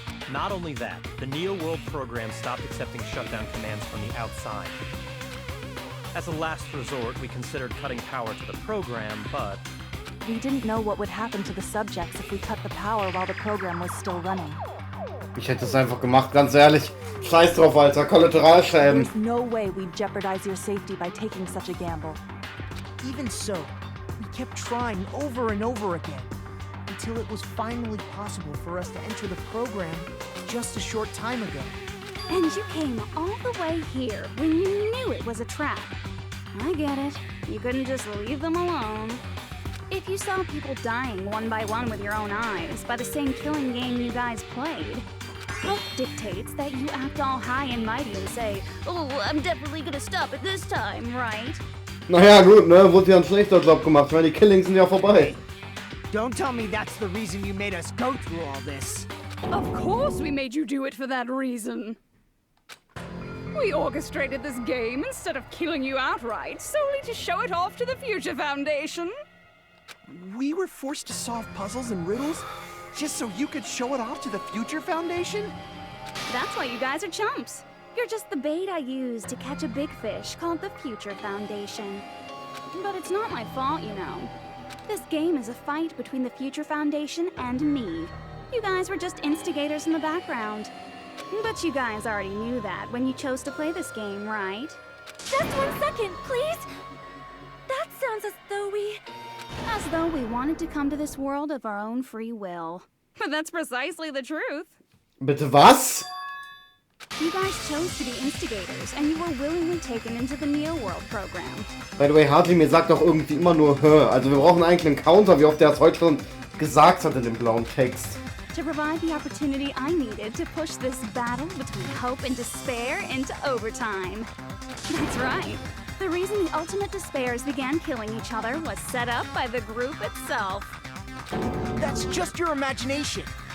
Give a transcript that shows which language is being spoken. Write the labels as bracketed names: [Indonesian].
[English] Not only that, the Neo World program stopped accepting shutdown commands from the outside. As a last resort, we considered cutting power to the program, but... We didn't know what would happen to the subjects if we cut the power while the program was still running. [German] Ich hätte es einfach gemacht, ganz ehrlich. Scheiß drauf, Alter. Kollateralschäden. [English] There's no way we'd jeopardize your safety by taking such a gamble. Even so, we kept trying over and over again, until it was finally possible for us to enter the program just a short time ago. And you came all the way here when you knew it was a trap. I get it. You couldn't just leave them alone. If you saw people dying one by one with your own eyes by the same killing game you guys played, Hope dictates that you act all high and mighty and say, oh, I'm definitely gonna stop it this time, right? [German] Naja, gut, ne? Wurde ja ein schlechter Job gemacht, weil die Killings sind ja vorbei. [English] Don't tell me that's the reason you made us go through all this. Of course we made you do it for that reason. We orchestrated this game instead of killing you outright, solely to show it off to the Future Foundation. We were forced to solve puzzles and riddles just so you could show it off to the Future Foundation? That's why you guys are chumps. You're just the bait I used to catch a big fish called the Future Foundation. But it's not my fault, you know. This game is a fight between the Future Foundation and me. You guys were just instigators in the background. But you guys already knew that when you chose to play this game, right? Just 1 second, please! That sounds as though we... As though we wanted to come to this world of our own free will. But that's precisely the truth. [German] Bitte was? [English] You guys chose to be instigators, and you were willingly taken into the Neo World program. By the way, [German] Hartley, mir sagt doch irgendwie immer nur hä. Also wir brauchen eigentlich einen Counter, wie oft der es heute schon gesagt hat in dem blauen Text. [English] To provide the opportunity I needed to push this battle between hope and despair into overtime. That's right. The reason the ultimate despairs began killing each other was set up by the group itself. That's just your imagination.